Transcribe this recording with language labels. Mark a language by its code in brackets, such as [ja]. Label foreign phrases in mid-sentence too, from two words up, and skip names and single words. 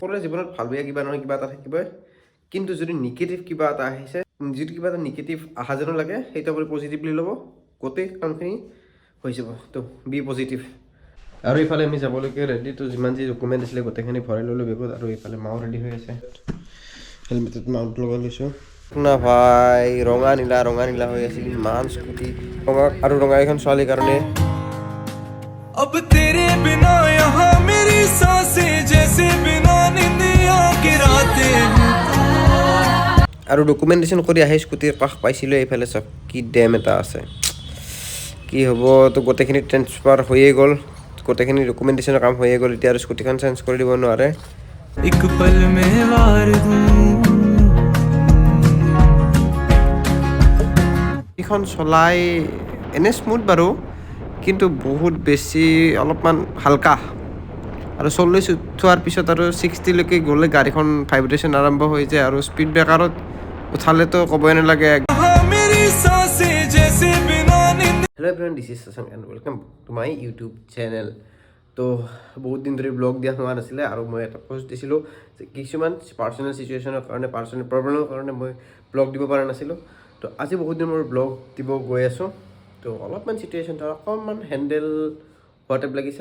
[as] সকলোৰে জীৱনত ভাল বেয়া কিবা নহয় কিবা এটা থাকিবই, কিন্তু যদি নিগেটিভ কিবা এটা আহিছে, যদি কিবা এটা নিগেটিভ অহা যেনো লাগে সেইটো আপুনি পজিটিভলি ল'ব, গোটেই কামখিনি হৈ যাব। তো [en] be positive. [as] আৰু এইফালে আমি যাবলৈকে ৰেডি, তো যিমান যি ডকুমেণ্ট আছিলে গোটেইখিনি ভৰাই ল'লোঁ বেগত। আৰু এইফালে মাও ৰেডি হৈ আছে, হেলমেটত মাউণ্ট লগাই লৈছোঁ না ভাই। ৰঙা নীলা হৈ আছিল ইমান স্কুটি, ৰঙা আৰু ৰঙা এখন ছোৱালীৰ কাৰণে। [hi] अब तेरे बिना यहाँ मेरी सांसें जैसे बिना निंदिया की रातें हैं। [as] আৰু ডকুমেণ্টেশ্যন কৰি আহি স্কুটিৰ কাষ পাইছিলোঁ। এইফালে চাওক কি ডেম এটা আছে, কি হ'ব। তো গোটেইখিনি ট্ৰেন্সফাৰ হৈয়ে গ'ল, গোটেইখিনি ডকুমেণ্টেশ্যনৰ কাম হৈয়ে গ'ল। এতিয়া আৰু স্কুটিখন চেঞ্জ কৰি দিব নোৱাৰে। [hi] एक पल में वार दूं। [as] এইখন চলাই এনে স্মুথ বাৰু, কিন্তু বহুত বেছি অলপমান হালকা। আৰু 40 উঠোৱাৰ পিছত আৰু 60লৈকে গ'লে গাড়ীখন ভাইব্ৰেশ্যন আৰম্ভ হৈ যায়। আৰু স্পীড ব্ৰেকাৰত উঠালেতো ক'বই নালাগে। [hi] यहाँ मेरी सांसें जैसे बिना निंदिया। [en] Hello everyone, this is Shashank and welcome to my YouTube channel. [as] তো বহুত দিন ধৰি ব্লগ দিয়া হোৱা নাছিলে, আৰু মই এটা পষ্ট দিছিলোঁ যে কিছুমান পাৰ্চনেল চিটুৱেশ্যনৰ কাৰণে, পাৰ্চনেল প্ৰব্লেমৰ কাৰণে মই ব্লগ দিব পৰা নাছিলোঁ। তো আজি বহুত দিন মই ব্লগ দিব গৈ আছোঁ। তো অলপমান চিটুৱেশ্যনটো অকণমান হেণ্ডেল হোৱা টাইপ লাগিছে।